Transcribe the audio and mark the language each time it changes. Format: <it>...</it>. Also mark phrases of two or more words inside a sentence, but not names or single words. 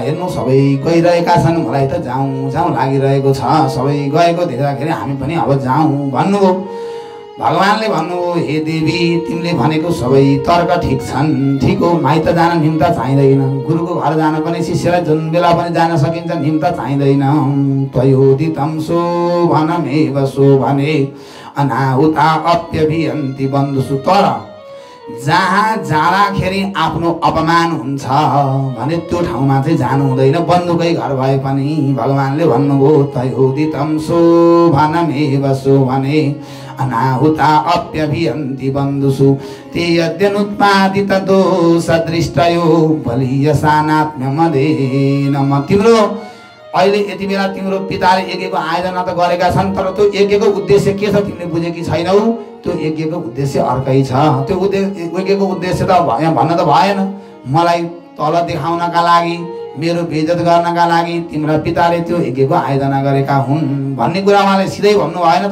<ne>हेर्नु सबै गइरहेका छन्, मलाई त जाउँ लागिरहेको छ, सबै गएको देख्दाखेरि हामी पनि अब जाउँ भन्नुभयो। भगवान्ले भन्नुभयो, हे देवी तिमीले भनेको सबै तर्क ठिक छन्, ठिक हो। माइत जान निम्ता चाहिँदैन, गुरुको घर जान पनि शिष्यलाई जुन बेला पनि जान सकिन्छ, निम्ता चाहिँदैन।</ne> <sa>त्वयोदितं शोभनमेव शोभने अनाहुता अप्यभियन्ति बन्धुषु।</sa> <ne>तर जहाँ जाँदाखेरि आफ्नो अपमान हुन्छ भने त्यो ठाउँमा चाहिँ जानु हुँदैन, बन्धुकै घर भए पनि। भगवान्ले भन्नुभयो,</ne> <sa>तयोदितं शोभनमेव शोभने अनाहुता अप्यभियन्ति बन्धुषु ते यद्यनुत्पादित दोषदृष्टयो बलीयसानात्म्यमदेन।</sa> <ne>तिम्रो अहिले यति बेला तिम्रो पिताले यज्ञको आयोजना त गरेका छन्, तर त्यो यज्ञको उद्देश्य के छ तिमीले बुझेकी छैनौ। त्यो यज्ञको उद्देश्य अर्कै छ। त्यो यज्ञको उद्देश्य त भन्न त भएन, मलाई तल देखाउनका लागि, मेरो बेइज्जत गर्नका लागि तिम्रा पिताले त्यो यज्ञको आयोजना गरेका हुन् भन्ने कुरा उहाँले सिधै भन्नु भएन।</ne>